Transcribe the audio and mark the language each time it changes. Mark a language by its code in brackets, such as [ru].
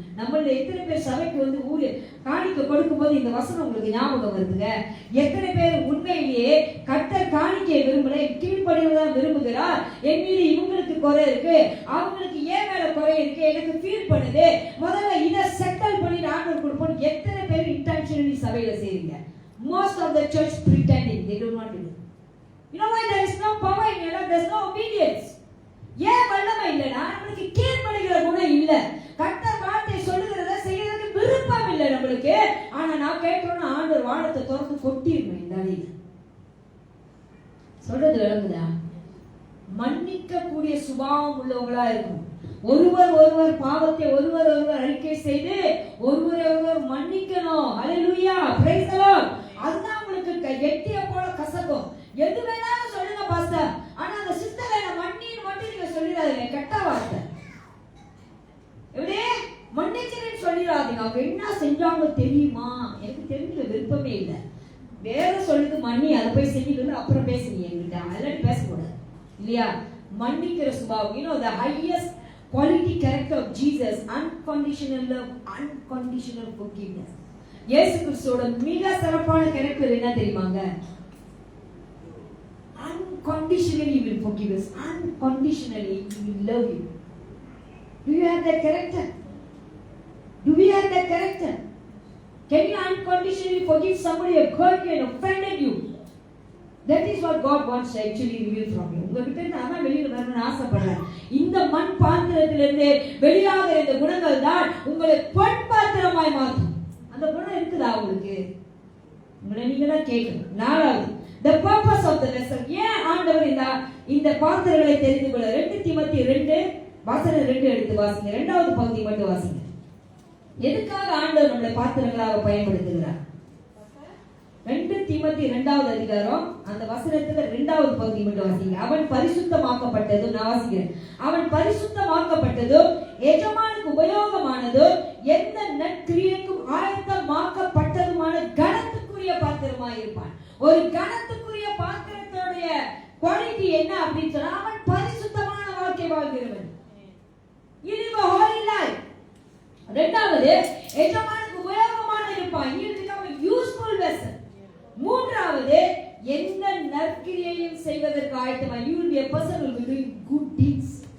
[ta] நம்மள எத்தனை பேர் சபைக்கு வந்து காணிக்கை கொடுக்கும் போது இந்த வசனம் உங்களுக்கு ஞாபகம் வருதுங்க. எத்தனை பேர் உண்மையிலேயே கர்த்தர் காணிக்கையை விரும்பல, கீழ்ப்படிவதான் விரும்புகிறார். என் மீது இவங்களுக்கு குறை இருக்கு, அவங்களுக்கு ஏன் மேல குறை இருக்கு, எனக்கு ஃபீல் பண்ணுது, முதல்ல இதை செட்டில் பண்ணி ஆண்டவர் கொடுப்போம். எத்தனை பேர் இன்டென்ஷனலி சபையில செய்றீங்க? [en] Most of the church pretending, they do not do it. You know why? There is no power in your life, there is no obedience. [ta] ஏன் வல்லமை இல்லைன்னா நம்மளுக்கு கீழ்ப்படிகிற குணம் இல்லை. கர்த்தர் வார்த்தை சொல்லுகிறத செய்யறதுக்கு விருப்பம் இல்லை நம்மளுக்கு. ஆனா நான் கேட்கிறோம்னா ஆண்டவர் வானத்தை திறந்து கொட்டிடணும். இந்த அடியில் சொல்றது விளங்குதா? மன்னிக்க கூடிய சுபாவம் உள்ளவங்களா இருக்கும். ஒருவர் பாவத்தை ஒருவர் அறிக்கை செய்து ஒருவர் மன்னிக்கணும். ஹல்லேலூயா, பிரைஸ் தி லார்ட். அதுதான் உங்களுக்கு எட்டிய போல கசக்கும். எது வேணாலும் சொல்லுங்க பாஸ்டர், ஆனா அந்த சிஸ்டரை மன்னின்னு மட்டும் நீங்க சொல்லிடாதீங்க. கெட்ட வார்த்தை எப்படியே மன்னிக்கிறேன்னு சொல்லிடாதீங்க. அவங்க என்ன செஞ்சாங்க தெரியுமா? எனக்கு தெரிஞ்ச விருப்பமே இல்லை. வேற சொல்லுது மன்னி, அதை போய் செஞ்சுட்டு அப்புறம் பேசுறீங்க என்கிட்ட, அதெல்லாம் பேசக்கூடாது இல்லையா? மன்னிக்கிற சுபாவம். [en] You know the highest quality character of Jesus, unconditional love, unconditional forgiveness. [ta] இயேசு கிறிஸ்துவோட மிக சிறப்பான கேரக்டர் என்ன தெரியுமாங்க? [en] Unconditionally he will forgive us, unconditionally he will love you. Do you have that character? Do we have that character? Can you unconditionally forgive somebody who hurt you and offended you? That is what God wants to actually reveal from you. [ta] உங்ககிட்ட இருந்து அதான் வெளியில வரணும்னு ஆசைப்படுறேன். இந்த மண் பாத்திரத்திலிருந்து வெளியாகிற இந்த குணங்கள் தான் உங்களை பொன் பாத்திரமாய் மாற்றும். அந்த குணம் இருக்குதா உங்களுக்கு? உங்களை நீங்க தான் கேட்கணும். நாலாவது, [en] the purpose of the vessel. [ta] ஏன் ஆண்டவர் இந்த பாத்திரங்களை தெரிந்து கொள்ள? 2 தீமோத்தேயு 2 வசனம் 2 எடுத்து வாசிங்க. இரண்டாவது பகுதி மட்டும் வாசிங்க. எதுக்காக ஆண்டவர் நம்மளை பாத்திரங்களாக பயன்படுத்துகிறார்? 2 தீமோத்தேயு 2வது அதிகாரம் அந்த வசனத்துல 2வது பகுதி மட்டும் வாசிங்க. அவன் பரிசுத்தமாக்கப்பட்டதும், நான் வாசிக்கிறேன், அவன் பரிசுத்தமாக்கப்பட்டதும் எஜமானுக்கு உபயோகமானதும் எந்த நற்கிரியைக்கும் ஆயத்தமாக்கப்பட்டதுமான கனத்துக்குரிய பாத்திரமாய் இருப்பான். ஒரு கனத்துக்குரிய பாத்திரத்தோடைய குவாலிட்டி என்ன அப்படின்னு சொன்னா, அவன் பரிசுத்தமான வாழ்க்கை வாழ்கிறவன். இது [en] holy life. [ta] இரண்டாவது, எஜமானுக்கு உபயோகமான இருப்பான். [en] He will become a useful vessel. [ta] மூன்றாவது, எந்த நற்கிரியையும் செய்வதற்கு ஆயத்தமாய், [en] you will be a person who will be doing good deeds.